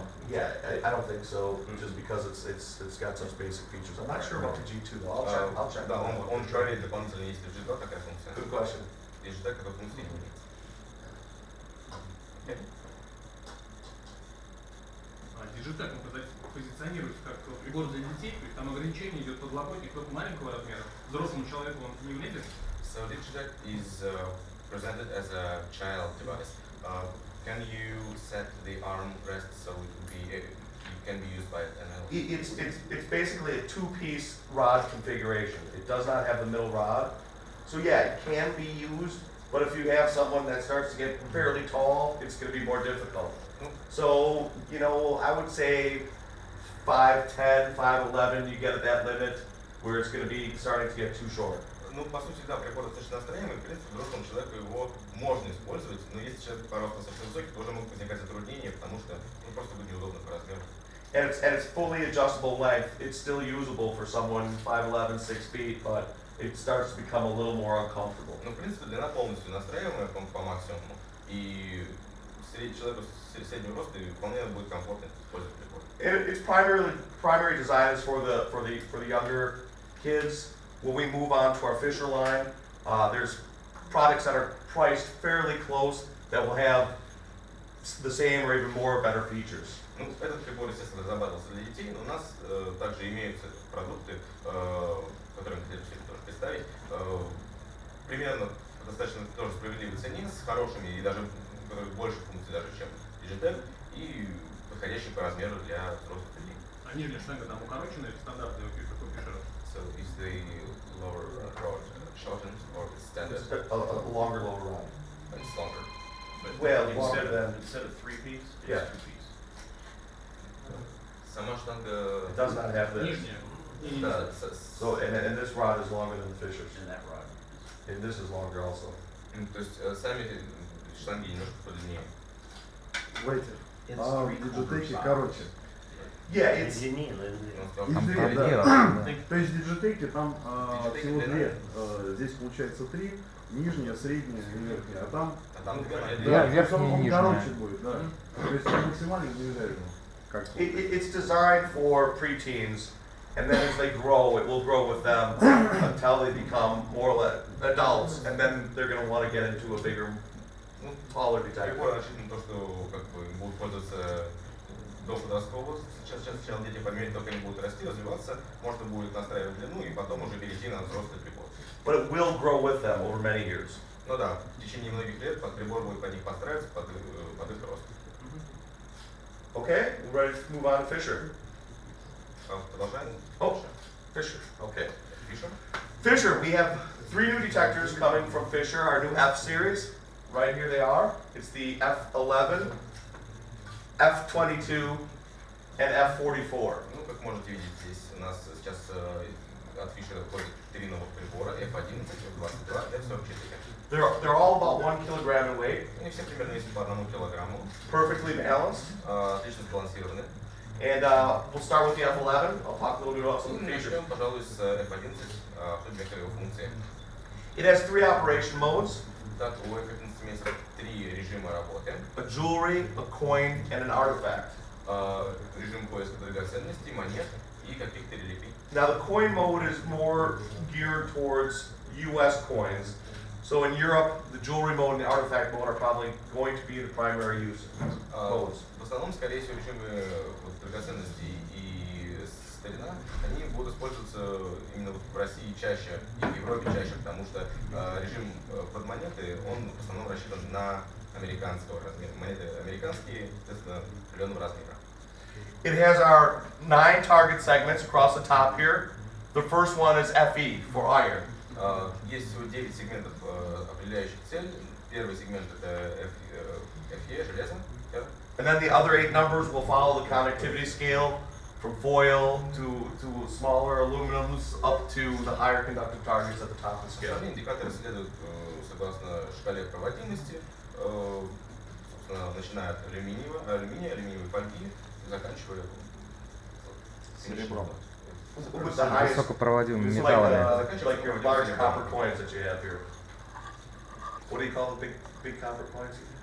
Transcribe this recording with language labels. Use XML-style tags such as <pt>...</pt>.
<en>Yeah, I don't think so, just because it's got such basic features. I'm not sure about the G2 though. I'll check.</en> <ru>Да, он проверит дополнительно, есть ли в G2 такая функция.</ru> <en>Good question.</en> <ru>Есть G2 такая функция не имеется. DigiTek позиционируется как прибор для детей, то есть там ограничение идет подлокотник только маленького размера. Взрослому человеку он не влезет.</ru> <en>So DigiTek is presented as a child device. Can you set the arm rest so it can be used by an adult? It's basically a two-piece rod configuration. It does not have the middle rod. So yeah, it can be used, but if you have someone that starts to get fairly tall, it's going to be more difficult. So, you know, I would say 5'10", 5'11", you get at that limit where it's going to be starting to get too short.</en> <ru>Ну, по сути, да, прибор достаточно настроенный, в принципе, взрослому человеку его можно использовать, но если человек по росту совсем высокий, тоже могут возникать затруднения, потому что просто будет неудобно по размеру.</ru> <en>And it's fully adjustable length. It's still usable for someone 5'11", 6 feet, but it starts to become a little more uncomfortable.</en> <ru>Ну, в принципе, длина полностью настраиваемая по максимуму, и человеку среднего роста вполне будет комфортно использовать прибор.</ru> <en>Its primary design is for the younger kids. When we move on to our Fisher line, there's products that are priced fairly close that will have the same or even more better features.</en> <ru>Ну, этот прибор, естественно, разрабатывался для детей, но у нас также имеются продукты, которые мы хотели тоже представить, примерно достаточно тоже справедливой цене, с хорошими и даже больше функций даже, чем DigiTek, и подходящие по размеру для взрослых людей. А нижняя штанга там укороченная, стандартная у Fisher.</ru> <en>So is the lower rod shortened or standard? It's a longer rod. It's longer. Well, longer than. Instead of 3-piece, it's Yeah. 2-piece.</en> <ru>Сама штанга.</ru> <en>It does not have this.</en> <ru>Нижняя. Да,</ru> <en>So and this rod is longer than the Fisher's. And that rod. And this is longer also.</en> <ru>То есть сами штанги немножко подлиннее. Давайте. DigiTek короче.</ru> <en>Yeah, it's</en> <ru>Извини, То есть DigiTek там всего две. Здесь получается три. Нижняя, средняя и верхняя. А там верхняя и нижняя. короче будет, да. То есть он максимально движение.</ru> <en>It's designed for preteens, and then as they grow, it will grow with them until they become more or less adults, and then they're going to want to get into a bigger, taller detector.</en> <ru>Прибор рассчитан на то, что как бы будут пользоваться до подросткового возраста. Сейчас сначала дети по мере того, как они будут расти, развиваться, можно будет настраивать длину и потом уже перейти на взрослый прибор.</ru> <en>But it will grow with them over many years.</en> <ru>Ну да, в течение многих лет прибор будет под них подстраиваться, под их рост.</ru> <en>Okay, we're ready to move on to Fisher.</en> <ru>Продолжаем.</ru> <en>Oh, Fisher. Okay. Fisher. Fisher, we have 3 new detectors coming from Fisher, our new F series. Right here they are. It's the F11, F22, and F44.</en> <ru>Ну, как можете видеть, здесь у нас сейчас от Fisher входит 3 новых прибора, F11, F22, F44.</ru> <en>They're all about 1 kilogram in weight.</en> <ru>Они все примерно весят по 1 килограмму.</ru> <en>Perfectly balanced.</en> <ru>Отлично сбалансированы.</ru> <en>And we'll start with the F11. I'll talk a little bit about some of the features.</en> <ru>Начнем, пожалуй, с F11, обсудим некоторые его функции.</ru> <en>It has 3 operation modes:</en> <ru>Так, у F11 имеется 3 режима работы.</ru> <en>a jewelry, a coin, and an artifact.</en> <ru>Режим поиска драгоценностей, монет и каких-то реликвий.</ru> <en>Now the coin mode is more geared towards US coins. So in Europe, the jewelry mode and the artifact mode are probably going to be the primary use modes.</en> <ru>В основном, скорее всего, режимы драгоценностей и старина, они будут использоваться именно в России чаще и в Европе чаще, потому что режим под монеты, он в основном рассчитан на американского размера. Монеты американские, соответственно, определенного размера.</ru> <en>It has our 9 target segments across the top here. The first one is FE for iron.</en> <ru>Есть всего 9 сегментов, определяющих цель. Первый сегмент это FE, железо.</ru> <en>And then the other 8 numbers will follow the conductivity scale from foil to smaller aluminums up to the higher conductive targets at the top of the scale.</en> <ru>Остальные индикаторы следуют согласно шкале проводимости, собственно, начиная от алюминиевой фольги, заканчивая серебром.</ru> <en>With the highest,</en> <ru>Высокопроводимыми</ru> <en>it's</en> <ru>металлами.</ru> <en>like your large copper coins that you have here. What do you call the big copper coins?</en>